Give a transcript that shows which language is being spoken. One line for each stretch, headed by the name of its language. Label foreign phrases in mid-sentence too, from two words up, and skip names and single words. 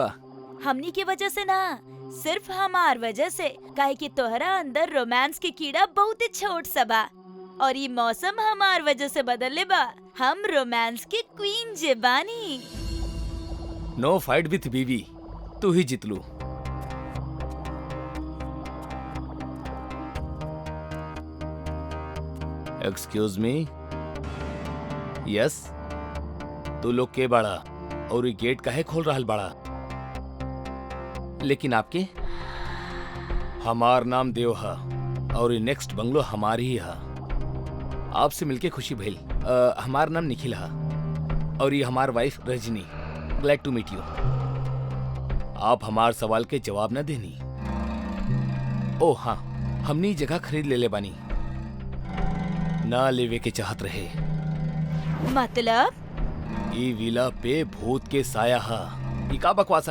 Bhojpuri: हमनी की वजह से ना, सिर्फ हमार वजह से। काहे कि तोहरा अंदर रोमांस के कीड़ा बहुत छोट सा बा और ये मौसम हमार वजह से बदले बा। हम रोमांस के क्वीन जे बानी।
English: no fight with
Bhojpuri: बीवी, तू ही जीत लू।
English: excuse me.
Bhojpuri: यस, तू लोग के बाड़ा और ये गेट काहे खोल रहल बाड़ा? लेकिन आपके? हमार नाम देव हा और ये
English: next bungalow
Bhojpuri: हमारी ही हा। आपसे मिलके खुशी भइल। हमार नाम निखिल हा और ये हमार वाइफ रजनी।
English: glad to meet you.
Bhojpuri: आप हमार सवाल के जवाब न देनी। ओ हाँ, हमनी जगह खरीद ले बानी। ना लेवे के चाहत रहे। मतलब? ई विला पे भूत के साया हा। ई का बकवासा?